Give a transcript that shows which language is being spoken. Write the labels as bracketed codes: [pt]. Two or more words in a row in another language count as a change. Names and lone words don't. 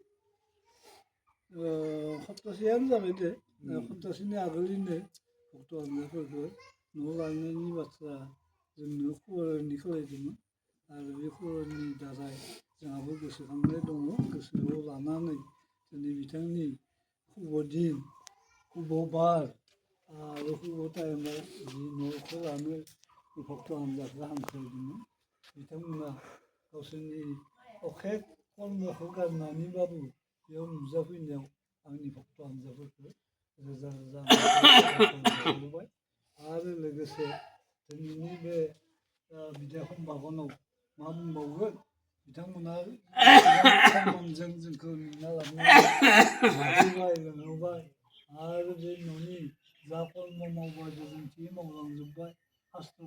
[brx] सप्तासेयानो जाबाय दे सप्तासेनि आगोलैनो भक्त हान्जाफोरखौ न'आव लांनायनि बाथ्रा जोंनो खबरनि खालायदोंमोन आरो बे खबरनि दारै जोंहाबो गोसोखांनाय दङ गोसोआव लानानै दिनै बिथांनि शुभ दिन शुभ बार आरो शुभ टाइमाव जि न'खौ लानो भक्त हान्जाखौ हांख्रायदोंमोन बिथांमोना गावसोरनि अखेक कर्मखौ गारनानैबाबो बेयाव नुजाफैनायाव आंनि भक्त हान्जाफोरखौ रोजा रोजा बावबाय आरो लोगोसे दिनैनि बे बिदायखम बागानाव मा बुंबावगोन बिथांमोना सन्मानजों जोंखौ नुना लाबोबाय लोंहोबाय आरो बे न'नि जा कर्म मावबाय गोजोनथि मावलांजोब्बाय शास्त्र